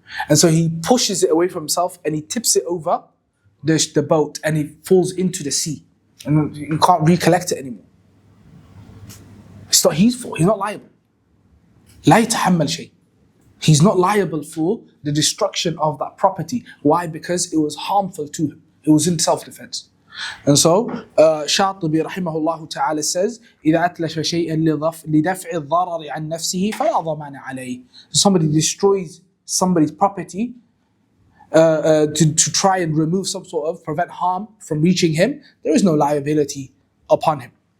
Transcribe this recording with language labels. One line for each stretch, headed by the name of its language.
English: And so he pushes it away from himself and he tips it over the boat and it falls into the sea. And you can't recollect it anymore. It's not his fault. He's not liable.
Arabic: لا يتحمل شيء.
English: He's not liable for the destruction of that property. Why? Because it was harmful to him. It was in self-defense. And so, Shāṭibī rahimahullah ta'ala says,
Arabic: إِذَا أَتْلَشَ شَيْئًا لِدَفْعِ الضَّرَرِ عَنْ نَفْسِهِ فَلَا ضَمَانَ عَلَيْهِ.
English: Somebody destroys somebody's property to try and remove some sort of, prevent harm from reaching him, there is no liability upon him.